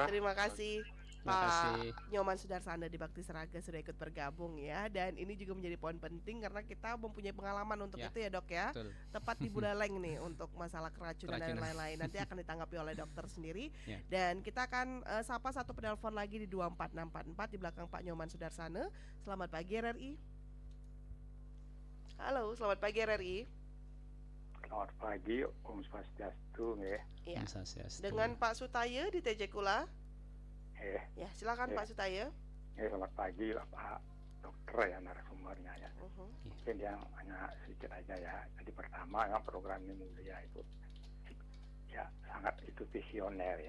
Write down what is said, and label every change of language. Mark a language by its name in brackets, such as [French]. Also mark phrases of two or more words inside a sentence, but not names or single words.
[Indonesian] Terima kasih Pak Nyoman Sudarsana di Bakti Seraga sudah ikut bergabung ya. Dan ini juga menjadi poin penting karena kita mempunyai pengalaman untuk itu ya Dok ya. Betul. Tepat di Buleleng nih untuk masalah keracunan dan lain-lain. Nanti akan ditanggapi oleh dokter sendiri. Dan kita akan sapa satu penelpon lagi di 24644 di belakang Pak Nyoman Sudarsana. Selamat pagi RRI. Halo, selamat pagi RRI. Selamat pagi [Balinese] Om Swastiastu [Indonesian] ya. Dengan Pak Sutaya di TJ Kula. Ya, silakan Pak Sutaya. Selamat pagi Pak Dokter ya, narasumbernya ya. Mungkin yang hanya sedikit aja ya. Jadi pertama yang program ini mulia itu ya sangat itu visioner ya.